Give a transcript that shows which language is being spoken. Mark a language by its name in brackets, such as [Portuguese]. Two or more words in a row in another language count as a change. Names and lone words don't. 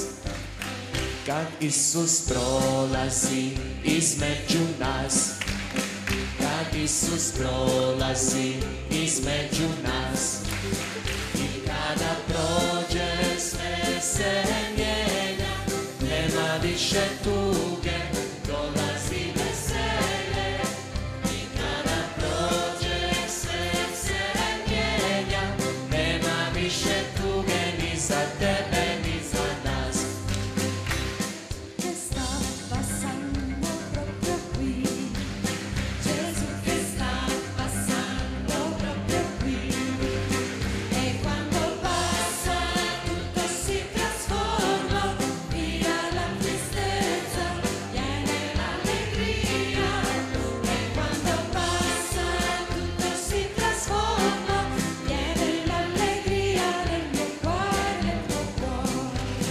[Croatian] Kad Isus prolazi između nas, kad Isus prolazi između nas, i kada prođe sve se mijenja, nema više tuge, dolazi veselje. I kada prođe sve se mijenja, nema više tuge ni za tebe ni za nas. [Italian] Che sta passando proprio qui, Gesù che sta passando proprio qui, e quando passa tutto si trasforma, via la tristezza, viene l'allegria, e quando passa tutto si trasforma, viene l'allegria nel mio cuore, nel tuo cuore.